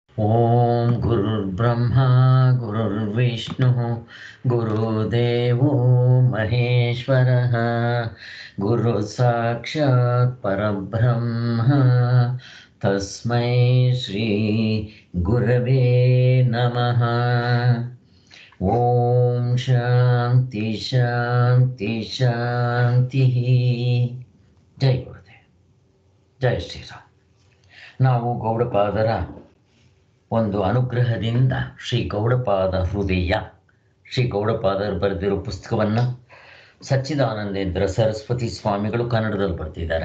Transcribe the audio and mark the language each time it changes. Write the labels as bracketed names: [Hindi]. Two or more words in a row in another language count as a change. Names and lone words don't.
[Sanskrit] ಓಂ ಗುರುರ್ಬ್ರಹ್ಮ ಗುರುರ್ವಿಷ್ಣು ಗುರುದೇವೋ ಮಹೇಶ್ವರಃ ಗುರು ಸಾಕ್ಷಾತ್ ಪರಬ್ರಹ್ಮ ತಸ್ಮೈ ಶ್ರೀ ಗುರವೇ ನಮಃ. ಓಂ ಶಾಂತಿ ಶಾಂತಿ ಶಾಂತಿ. [Hindi] जय गुरुदेव, जय श्रीराम. [Kannada] ನಾವು ಗೌಡಪಾದರ ಒಂದು ಅನುಗ್ರಹದಿಂದ ಶ್ರೀ ಗೌಡಪಾದ ಹೃದಯ, ಶ್ರೀ ಗೌಡಪಾದರು ಬರೆದಿರೋ ಪುಸ್ತಕವನ್ನು ಸಚ್ಚಿದಾನಂದೇಂದ್ರ ಸರಸ್ವತಿ ಸ್ವಾಮಿಗಳು ಕನ್ನಡದಲ್ಲಿ ಬರ್ತಿದ್ದಾರೆ.